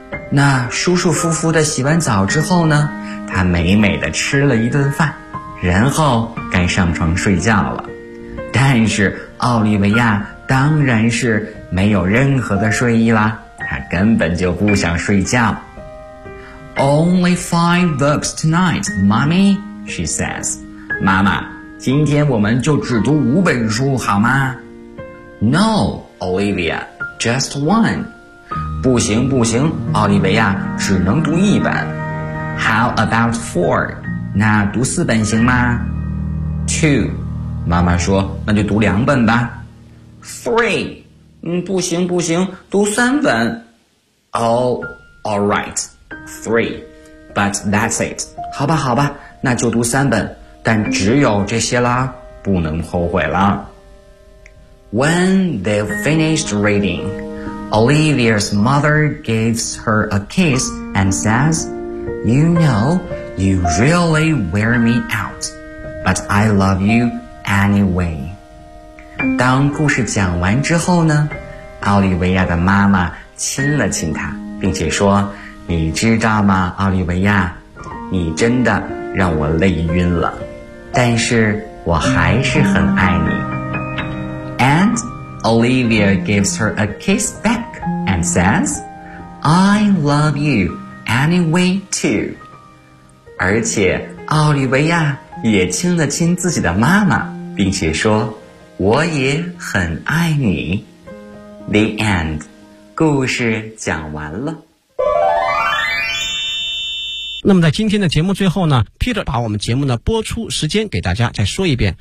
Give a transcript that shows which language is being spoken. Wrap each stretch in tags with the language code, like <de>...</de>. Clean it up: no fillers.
<zh>那舒舒服服地洗完澡之后呢，她美美地吃了一顿饭，然后该上床睡觉了。但是奥利维亚当然是没有任何的睡意啦。他根本就不想睡觉。</zh> <en>Only 5 books tonight, mommy, she says.</en> <zh>妈妈，今天我们就只读5本书好吗？</zh> <en>No, Olivia, just 1.</en> <zh>不行不行，奥利维亚只能读1本。</zh> <en>How about 4?</en> <zh>那读4本行吗？2. 妈妈说，那就读2本吧。3. 不行不行，读3本。</zh> <en>All right, 3, but that's it.</en> <zh>好吧好吧，那就读3本，但只有这些啦，不能后悔啦。</zh> <en>When they finished reading, Olivia's mother gives her a kiss and says, You know, you really wear me out, but I love you anyway.</en> <zh>当故事讲完之后呢，奥利维亚的妈妈亲了亲她，并且说，你知道吗，奥利维亚，你真的让我累晕了，但是我还是很爱你。 And</zh> <en>Olivia gives her a kiss back and says, I love you anyway too.</en> <zh>而且奥利维亚也亲了亲自己的妈妈，并且说，我也很爱你。</zh> <en>The end.</en> <zh>故事讲完了。那么在今天的节目最后呢， Peter 把我们节目的播出时间给大家再说一遍。</zh>